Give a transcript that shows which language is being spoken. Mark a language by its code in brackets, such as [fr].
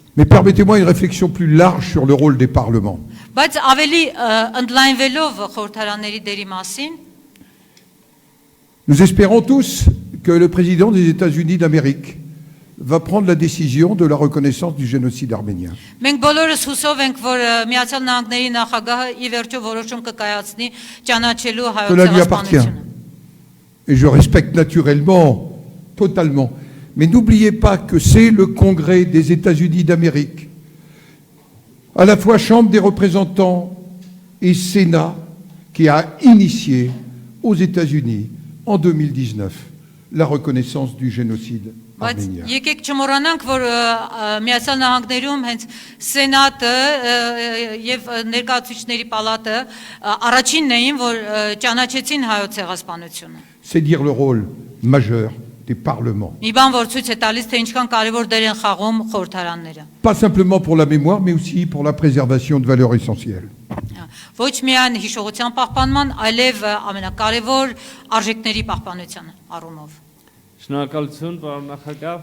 [fr] Mais permettez-moi une réflexion plus large sur le rôle des parlements. [hy] Բայց ավելի ընդլայնվելով խորհրդարանների դերի մասին, [fr] nous espérons tous que le président des États-Unis d'Amérique va prendre la décision de la reconnaissance du génocide arménien. [hy] Մենք բոլորս հուսով ենք, որ Միացյալ Նահանգների նախագահը ի վերջո որոշում կկայացնի ճանաչելու հայոց ցեղասպանությունը։ [fr] Et je respecte naturellement, totalement. Mais n'oubliez pas que c'est le Congrès des États-Unis d'Amérique, à la fois Chambre des représentants et Sénat, qui a initié aux États-Unis en 2019 la reconnaissance du génocide arménien. [hy] Եկեք չմոռանանք, որ Միացյալ Նահանգներում հենց Սենատը եւ ներկայացուցիչների պալատը առաջինն էին, որ ճանաչեցին հայոց ցեղասպանությունը։ [fr] C'est dire le rôle majeur des parlements. [hy] Մի բան որ ցույց է տալիս, թե ինչքան կարևոր դեր են խաղում խորհրդարանները։ [fr] Pas simplement pour la mémoire, mais aussi pour la préservation de valeurs essentielles. [hy] Ոչ միայն հիշողության պահպանման, այլև ամենակարևոր արժեքների պահպանության առումով։ Շնորհակալություն, պարոն նախագահ։